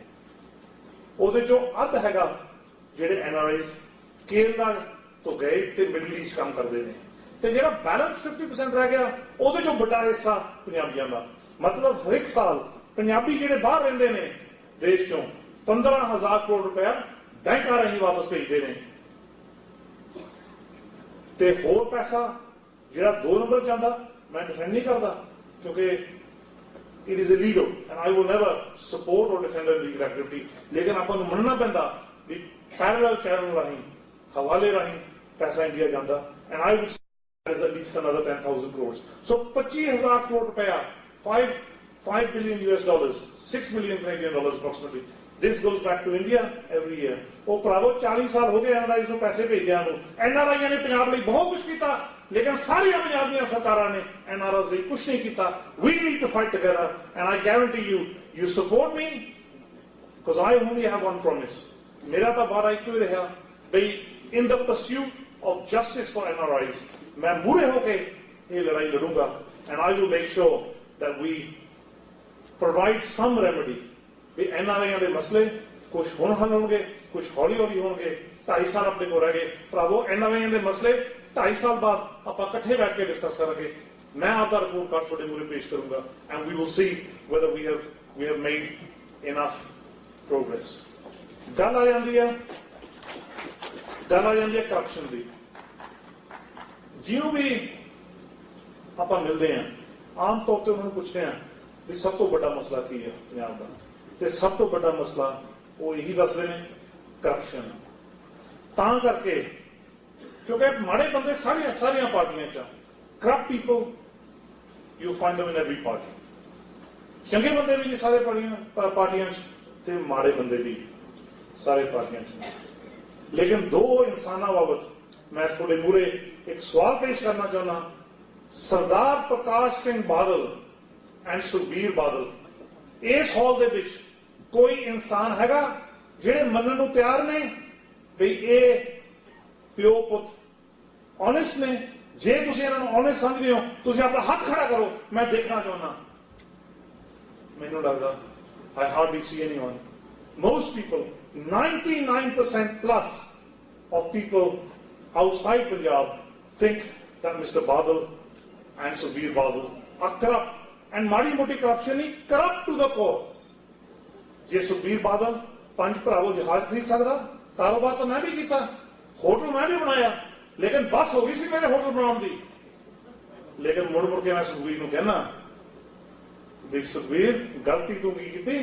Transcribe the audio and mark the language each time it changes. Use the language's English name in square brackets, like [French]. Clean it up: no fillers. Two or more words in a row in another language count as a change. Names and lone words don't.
[Punjabi] ਉਹਦੇ ਚੋਂ ਅੱਧ ਹੈਗਾ ਜਿਹੜੇ NRIs ਕੇਰਲਾ ਤੋਂ ਗਏ ਤੇ ਮਿਡਲ ਈਸਟ ਕੰਮ ਕਰਦੇ ਨੇ, ਤੇ ਜਿਹੜਾ ਬੈਲੈਂਸ 50% ਰਹਿ ਗਿਆ, ਉਹਦੇ ਚੋਂ ਵੱਡਾ ਹਿੱਸਾ ਪੰਜਾਬੀਆਂ ਦਾ। ਮਤਲਬ ਹਰ ਇੱਕ ਸਾਲ ਪੰਜਾਬੀ ਜਿਹੜੇ ਬਾਹਰ ਰਹਿੰਦੇ ਨੇ ਦੇਸ਼ ਚੋਂ 15,000 ਕਰੋੜ ਰੁਪਇਆ ਬੈਂਕਾਂ ਰਾਹੀਂ ਵਾਪਸ ਭੇਜਦੇ ਨੇ। ਤੇ ਹੋਰ ਪੈਸਾ ਜਿਹੜਾ 2 ਨੰਬਰ ਜਾਂਦਾ, ਮੈਂ ਡਿਫੈਂਡ ਨਹੀਂ ਕਰਦਾ ਕਿਉਂਕਿ [English] it is illegal and I will never support or defend illegal activity, [Punjabi] ਲੇਕਿਨ ਆਪਾਂ ਨੂੰ ਮੰਨਣਾ ਪੈਂਦਾ ਵੀ [English] parallel channel [Punjabi] ਰਾਹੀਂ, ਹਵਾਲੇ ਰਾਹੀਂ ਪੈਸਾ ਇੰਡੀਆ ਜਾਂਦਾ, [English] and I would say there is at least another 10,000 crores। so 25,000 [Punjabi] ਕਰੋੜ ਰੁਪਇਆ, [English] 5 billion US dollars, 6 million Canadian dollars approximately, this goes back to India every year। [Punjabi] ਉਹ ਭਰਾਵੋ 40 ਸਾਲ ਹੋ ਗਏ NRIs ਨੂੰ ਪੈਸੇ ਭੇਜਿਆ ਨੂੰ। NRIs ਨੇ ਪੰਜਾਬ ਲਈ ਬਹੁਤ ਕੁਝ ਕੀਤਾ, ਲੇਕਿਨ ਸਾਰੀਆਂ ਪੰਜਾਬ ਦੀਆਂ ਸਰਕਾਰਾਂ ਨੇ NRIs ਲਈ ਕੁਝ ਨਹੀਂ ਕੀਤਾ। [English] We need to fight together and I guarantee you, you support me because I only have one promise। [Punjabi] ਮੇਰਾ ਤਾਂ ਵਾਅਦਾ ਇੱਕੋ ਹੀ ਰਿਹਾ ਬਈ [English] in the pursuit of justice for NRIs [Punjabi] ਮੈਂ ਮੂਹਰੇ ਹੋ ਕੇ ਇਹ ਲੜਾਈ ਲੜੂੰਗਾ [English] and I will make sure that we provide some remedy। [Punjabi] ਵੀ NRIs ਦੇ ਮਸਲੇ ਕੁਝ ਹੁਣ ਹੱਲ ਹੋਣਗੇ, ਕੁਝ ਹੌਲੀ ਹੌਲੀ ਹੋਣਗੇ। 2.5 ਸਾਲ ਆਪਣੇ ਕੋਲ ਰਹਿ ਗਏ ਭਰਾਵੋ। NRIs ਦੇ ਮਸਲੇ 2.5 ਸਾਲ ਬਾਅਦ ਆਪਾਂ ਇਕੱਠੇ ਬੈਠ ਕੇ ਡਿਸਕਸ ਕਰਾਂਗੇ। ਮੈਂ ਆਪਦਾ ਰਿਪੋਰਟ ਕਾਰਡ ਤੁਹਾਡੇ ਮੂਹਰੇ ਪੇਸ਼ ਕਰੂੰਗਾ [English] and we will see whether we have made enough progress। [Punjabi] ਗੱਲ ਆ ਜਾਂਦੀ ਹੈ ਕਰਪਸ਼ਨ ਦੀ। ਜਿਹਨੂੰ ਵੀ ਆਪਾਂ ਮਿਲਦੇ ਹਾਂ ਆਮ ਤੌਰ ਤੇ ਉਹਨਾਂ ਨੂੰ ਪੁੱਛਦੇ ਹਾਂ ਵੀ ਸਭ ਤੋਂ ਵੱਡਾ ਮਸਲਾ ਕੀ ਹੈ ਪੰਜਾਬ ਦਾ, ਤੇ ਸਭ ਤੋਂ ਵੱਡਾ ਮਸਲਾ ਉਹ ਇਹੀ ਦੱਸਦੇ ਨੇ ਕਰਪਸ਼ਨ। ਤਾਂ ਕਰਕੇ ਕਿਉਂਕਿ ਮਾੜੇ ਬੰਦੇ ਸਾਰੀਆਂ ਪਾਰਟੀਆਂ 'ਚ, [English] corrupt people you find them in every party. [Punjabi] ਚੰਗੇ ਬੰਦੇ ਵੀ ਨਹੀਂ ਸਾਰੇ ਪਾਰਟੀਆਂ 'ਚ ਤੇ ਮਾੜੇ ਬੰਦੇ ਵੀ ਸਾਰੇ ਪਾਰਟੀਆਂ 'ਚ। ਲੇਕਿਨ ਦੋ ਇਨਸਾਨਾਂ ਬਾਬਤ ਮੈਂ ਤੁਹਾਡੇ ਮੂਹਰੇ ਇੱਕ ਸਵਾਲ ਪੇਸ਼ ਕਰਨਾ ਚਾਹੁੰਦਾ। ਸਰਦਾਰ ਪ੍ਰਕਾਸ਼ ਸਿੰਘ ਬਾਦਲ ਐਂਡ ਸੁਖਬੀਰ ਬਾਦਲ, ਇਸ ਹਾਲ ਦੇ ਵਿੱਚ ਕੋਈ ਇਨਸਾਨ ਹੈਗਾ ਜਿਹੜੇ ਮੰਨਣ ਨੂੰ ਤਿਆਰ ਨੇ ਵੀ ਇਹ ਪਿਓ ਪੁੱਤ ਓਨੈਸਟ ਨੇ? ਜੇ ਤੁਸੀਂ ਇਹਨਾਂ ਨੂੰ ਓਨੈਸਟ ਸਮਝਦੇ ਹੋ, ਤੁਸੀਂ ਆਪਣਾ ਹੱਥ ਖੜਾ ਕਰੋ, ਮੈਂ ਦੇਖਣਾ ਚਾਹੁੰਦਾ। ਮੈਨੂੰ ਲੱਗਦਾ [English] I hardly see anyone। Most people, 99% plus of people outside Punjab think that Mr. Badal and Sukhbir Badal are corrupt, and [Punjabi] ਮਾੜੀ ਮੋਟੀ ਕਰਪਸ਼ਨ ਨਹੀਂ, [English] corrupt to the core। [Punjabi] ਜੇ ਸੁਖਬੀਰ ਬਾਦਲ 5 ਭਰਾਵੋ ਜਹਾਜ਼ ਖਰੀਦ ਸਕਦਾ, ਕਾਰੋਬਾਰ ਤਾਂ ਮੈਂ ਵੀ ਕੀਤਾ, ਹੋਟਲ ਮੈਂ ਵੀ ਬਣਾਇਆ, ਲੇਕਿਨ ਬਸ ਹੋ ਗਈ ਸੀ ਮੇਰੇ ਹੋਟਲ ਬਣਾਉਣ ਦੀ। ਲੇਕਿਨ ਮੁੜ ਕੇ ਮੈਂ ਸੁਖਬੀਰ ਨੂੰ ਕਹਿਣਾ ਵੀ ਸੁਖਬੀਰ ਗਲਤੀ ਤੂੰ ਕੀ ਕੀਤੀ?